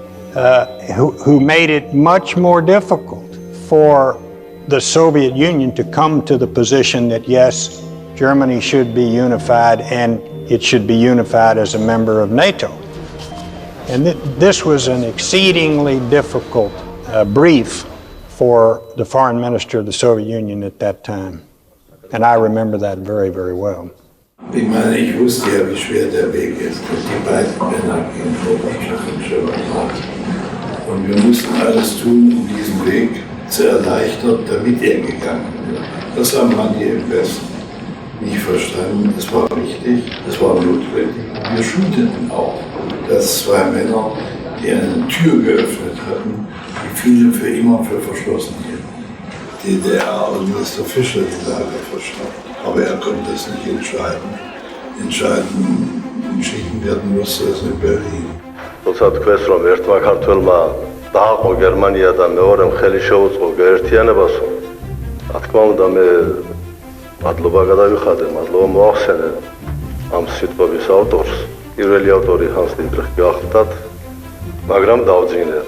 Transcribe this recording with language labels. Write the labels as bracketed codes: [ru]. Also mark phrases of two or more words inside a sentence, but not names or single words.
[en] who made it much more difficult for the Soviet Union to come to the position that, yes, Germany should be unified and it should be unified as a member of NATO. And this was an exceedingly difficult brief for the foreign minister of the Soviet Union at that time. And I remember that very, very well. [de] Ich meine, ich wusste ja, wie schwer der Weg ist. Die beiden Männer gehen vor. Und wir mussten alles tun, um diesen Weg zu erleichtern, damit er gegangen wird. Das haben manche im Westen nicht verstanden. Es war wichtig, es war notwendig. Wir schulteten auch, dass zwei Männer, die eine Tür geöffnet hatten, die viele für immer für verschlossen hielten. DDR-Minister Fischer die Lage verstanden. Aber er konnte es nicht entscheiden. Entschieden werden musste es in Berlin. [ka] როცა თქვენს რომ ერთმა ქართველმა დააყო გერმანია და მეორემ ხელი შეუწყო გაერთიანებასო, რა თქმა უნდა მე მადლობა გადავიხადე, მადლობა მოახსენე ამ სიტყვების ავტორს. პირველი ავტორი ჰანს დიტრიხი გახლდათ, მაგრამ დავძინეთ.